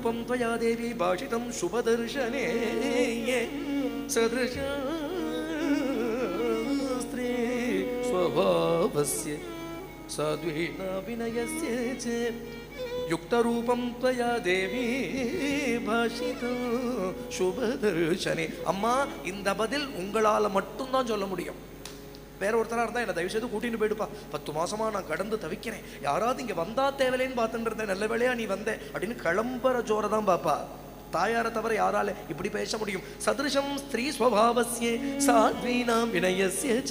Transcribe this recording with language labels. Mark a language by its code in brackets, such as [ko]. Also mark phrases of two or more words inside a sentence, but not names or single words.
[sa] त्वया देवी भाषितं शुभदर्शने सदृश स्त्री स्वभावस्य साध्वीना विनयस्य च युक्तरूपं त्वया देवी भाषितं शुभदर्शने. [ta] அம்மா, இந்த பதில் உங்களால் மட்டும்தான் சொல்ல முடியும். வேற ஒருத்தராக இருந்தால் என்னை தயவு செய்து கூட்டின்னு போயிடுப்பா, 10 மாசமா நான் கடந்து தவிக்கிறேன், யாராவது இங்கே வந்தா தேவையில்லைன்னு பார்த்துட்டு இருந்தேன், நல்ல வேலையா நீ வந்தே அப்படின்னு கிளம்புற ஜோரை தான் பாப்பா. தாயாரை தவிர யாரால இப்படி பேச முடியும்? [sa] सदृशं स्त्री स्वभावस्य साध्वीनां विनयस्य च.